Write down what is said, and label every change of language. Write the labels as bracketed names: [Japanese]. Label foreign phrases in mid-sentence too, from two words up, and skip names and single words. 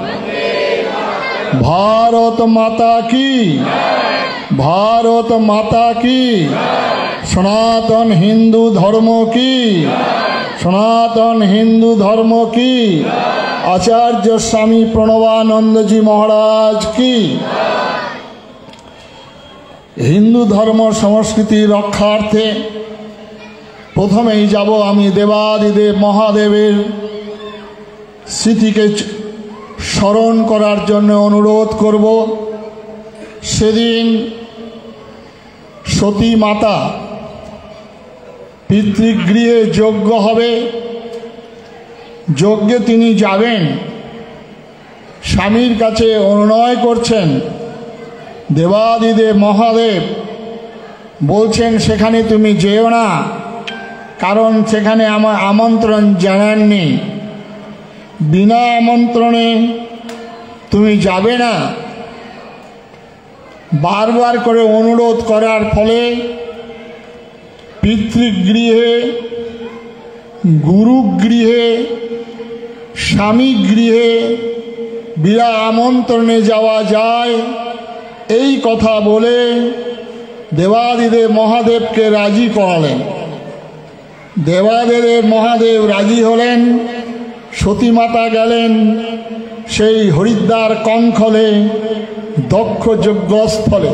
[Hindi] भारत माता की सनातन हिंदू धर्म की आचार्य स्वामी प्रणवानंद जी महाराज की। [Bangla] হিন্দু ধর্ম সংস্কৃতি রক্ষার্থে প্রথমেই যাবো আমি দেবাদিদেব মহাদেবের স্মৃতিকে স্মরণ করার জন্য অনুরোধ করব। সেদিন সতী মাতা পিতৃগৃহে যজ্ঞ হবে, যজ্ঞে তিনি যাবেন, স্বামীর কাছে অনুনয় করছেন। দেবাদিদেব মহাদেব বলছেন সেখানে তুমি যেও না, কারণ সেখানে আমার আমন্ত্রণ জানাননি, বিনা আমন্ত্রণে তুমি যাবে না। বার বার করে অনুরোধ করার ফলে পিতৃগৃহে গুরুগৃহে স্বামী গৃহে বিনা আমন্ত্রণে যাওয়া যায় এই কথা বলে দেবাদিদেব মহাদেবকে রাজি করালেন। দেবাদিদেব মহাদেব রাজি হলেন। সতী মাতা গেলেন সেই হরিদ্বার কঙ্খলে দক্ষ যজ্ঞস্থলে।